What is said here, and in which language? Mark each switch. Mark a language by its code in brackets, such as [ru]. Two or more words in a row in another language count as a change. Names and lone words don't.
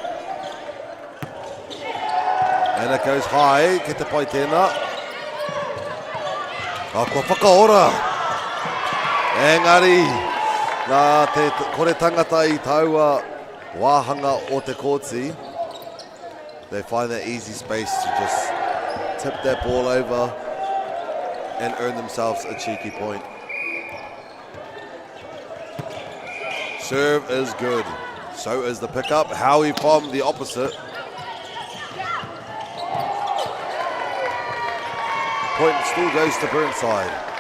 [en] And it goes high. [mi] Ke te pai tēnā. Kua whakaora. Engari, nā te kore tangata I taua wāhanga o te kōti. [en] They find that easy space to just tip that ball over and earn themselves a cheeky point. Serve is good. So is the pickup. Howie from the opposite. Point still goes to Burnside.